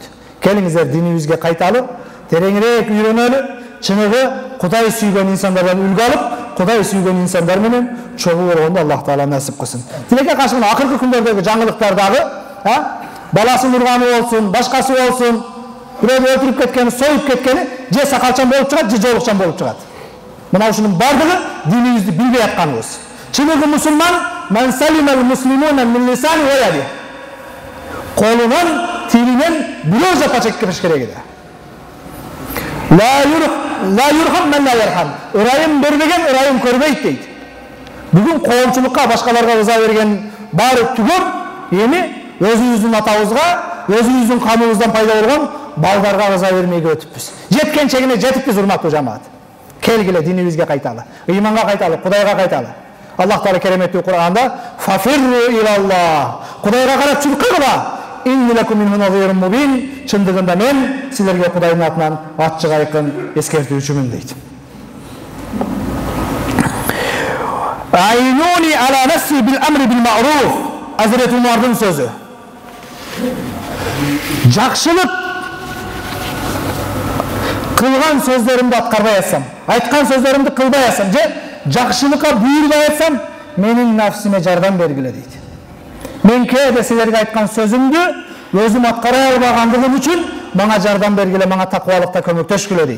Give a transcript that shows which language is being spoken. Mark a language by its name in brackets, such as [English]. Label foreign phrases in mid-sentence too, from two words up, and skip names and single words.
[Kyrgyz] Келиңиздер динибизге кайталы, тереңирээк үйрөнөлү, чыныгы Кудай сүйгөн инсандардан үлгү алып, Кудай сүйгөн инсандар менен чогуу болгонду Аллах Таала насип кылсын. Тилекке каршы мына акыркы күндөрдөгү жаңылыктар дагы, баласын урганы болсун, башкасы болсун, бирөөнү өлтүрүп кеткени, союп кеткени, же сакалчан болуп чыгат, же жоолукчан болуп чыгат. Мына ушунун бардыгы динибизди билбей атканыбыз. Чыныгы мусулман [Arabic] من سلم المسلمون من لسان ويد. [Kyrgyz] Колунан, тилинен бирөө жапа чеккениш керек эди. [Arabic] لا يرحم من لا يرحم. [Kyrgyz] Ырайым бербеген ырайым көрбөйт дейт. Бүгүн коомчулукка, башкаларга ыза берген баары түгөп, эми өзүбүздүн атабызга, өзүбүздүн каныбыздан пайда болгон балдарга ыза бермейге өтүппүз. Жеткен чегине жетиппиз, урматтуу жамаат. Келгиле динибизге кайталы, ыйманга кайталы, Кудайга кайталы. Аллах Таала кереметтүү Кур'анда [Arabic] ففروا إلى الله. [Kyrgyz] Кудайга карап чуркагыла. [Arabic] إني لكم منه نذير مبين. [Kyrgyz] Чындыгында мен силерге Кудайдын атынан ачык айкын эскертүүчүмүн дейт. [Arabic] أعينوني على نفسي بالأمر بالمعروف. [Kyrgyz] Hazreti Umar'дын сөзү. Жакшылык кылган сөздөрүмдү аткарбай атсам, айткан сөздөрүмдү кылбай атсам, же жакшылыкка буйрбай атсам, менин нафсиме жардам бергиле дейт. Мен кээде силерге айткан сөзүмдү өзүм аткара албагандыгым үчүн мага жардам бергиле, мага такыбалыкта көмөктөшкүлө дейт.